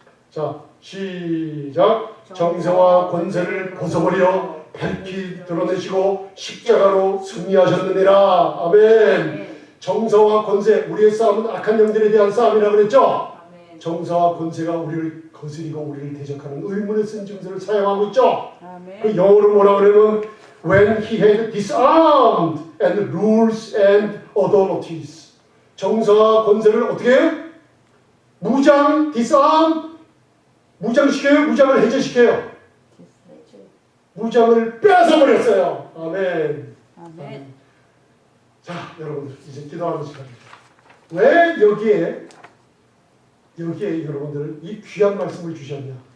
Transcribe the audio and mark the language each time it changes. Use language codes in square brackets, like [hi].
[ko] 자, 시작. 정세와 권세를 벗어버려 밝히 드러내시고 십자가로 승리하셨느니라. 아멘. 정사와 권세, 우리의 싸움은 악한 영들에 대한 싸움이라고 그랬죠. 정사와 권세가 우리를 거스리고 우리를 대적하는 의문에 쓴 증서를 사용하고 있죠. 그 영어로 뭐라 그러면 [en] when he had disarmed and rules and authorities. [ko] 정사와 권세를 어떻게 해요? 무장, disarm, 무장시켜요? 무장을 해제시켜요? 무장을 뺏어버렸어요. 아멘. 아멘. 자, 여러분들 이제 기도하는 시간입니다. 왜 여기에 여러분들 이 귀한 말씀을 주셨냐?